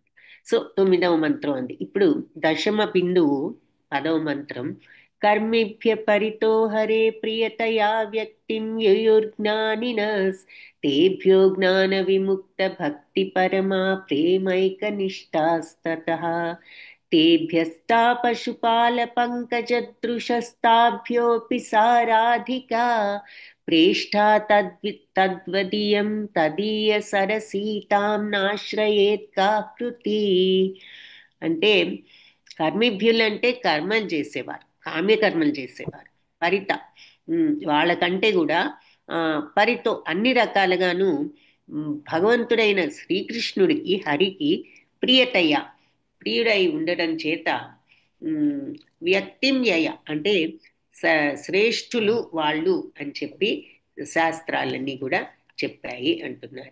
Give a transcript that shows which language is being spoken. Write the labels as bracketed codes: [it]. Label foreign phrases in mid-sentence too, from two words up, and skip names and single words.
[te] సో 9వ మంత్రం అంది. ఇప్పుడు దశమ బిందువు 10వ మంత్రం. [sa] కర్మిభ్య పరితో హరే ప్రియతయా వ్యక్తిం యయుర్జ్ఞానినస్ తేభ్యో జ్ఞాన విముక్త భక్తి పరమా ప్రేమైక నిష్ఠాస్తతః तेभ्यस्ता पशुपालपङ्कजदृशस्ताभ्योऽपि साराधिका प्रेष्ठा तद्वदीयं तदीयसरसीतां नाश्रयेत् కాకృతి. [te] అంటే కర్మిభ్యులంటే కర్మలు చేసేవారు, కామ్యకర్మలు చేసేవారు. పరిత వాళ్ళకంటే కూడా పరితో అన్ని రకాలుగాను భగవంతుడైన శ్రీకృష్ణుడికి హరికి ప్రియతయ్య ప్రియుడై ఉండడం చేత [sa] వ్యక్తిం యయ [te] అంటే శ్రేష్ఠులు వాళ్ళు అని చెప్పి శాస్త్రాలన్నీ కూడా చెప్పాయి అంటున్నారు.